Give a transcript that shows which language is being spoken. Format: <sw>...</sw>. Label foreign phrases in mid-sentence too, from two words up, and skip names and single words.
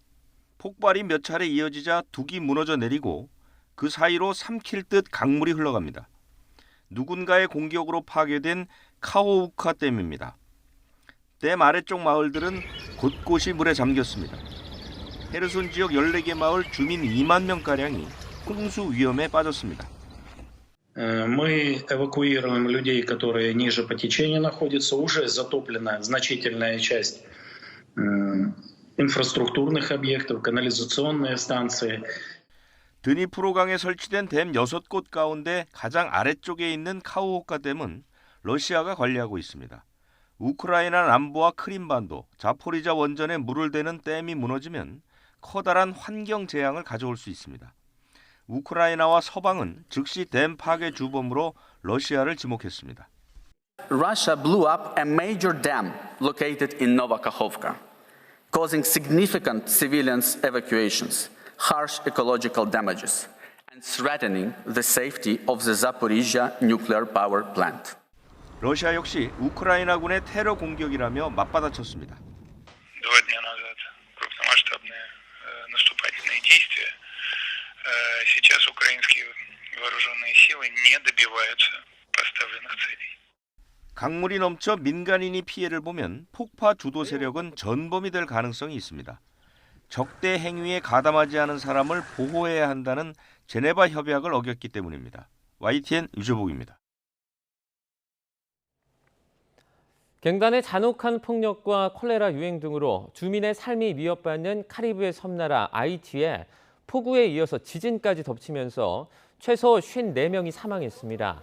<ko>폭발이 몇 차례 이어지자 둑이 무너져 내리고 그 사이로 삼킬 듯 강물이 흘러갑니다. 누군가의 공격으로 파괴된 카호우카 댐입니다. 댐 아래쪽 마을들은 곳곳이 물에 잠겼습니다. 헤르손 지역 14개 마을 주민 2만 명가량이 홍수 위험에 빠졌습니다.</ko> <ru>Мы эвакуируем людей, которые ниже по течению находятся. Уже затоплена значительная часть инфраструктурных объектов, канализационные станции.</ru> <ko>드니프로강에 설치된 댐 6곳 가운데 가장 아래쪽에 있는 카호우카 댐은 러시아가 관리하고 있습니다. 우크라이나 남부와 크림반도, 자포리자 원전에 물을 대는 댐이 무너지면 커다란 환경 재앙을 가져올 수 있습니다. 우크라이나와 서방은 즉시 댐 파괴 주범으로 러시아를 지목했습니다.</ko> <en>Russia blew up a major dam located in Novakhovka, causing significant civilian evacuations, harsh ecological damages, and threatening the safety of the Zaporizhzhia nuclear power plant.</en> <ko>러시아 역시 우크라이나군의 테러 공격이라며 맞받아쳤습니다.</ko> <ru>2 дня назад крупномасштабные наступательные действия. Сейчас украинские вооруженные силы не добиваются поставленных целей.</ru> <ko>강물이 넘쳐 민간인이 피해를 보면 폭파 주도 세력은 전범이 될 가능성이 있습니다. 적대 행위에 가담하지 않은 사람을 보호해야 한다는 제네바 협약을 어겼기 때문입니다. YTN 유재복입니다. 갱단의 잔혹한 폭력과 콜레라 유행 등으로 주민의 삶이 위협받는 카리브해 섬나라 아이티에 폭우에 이어서 지진까지 덮치면서 최소 54명이 사망했습니다.</ko>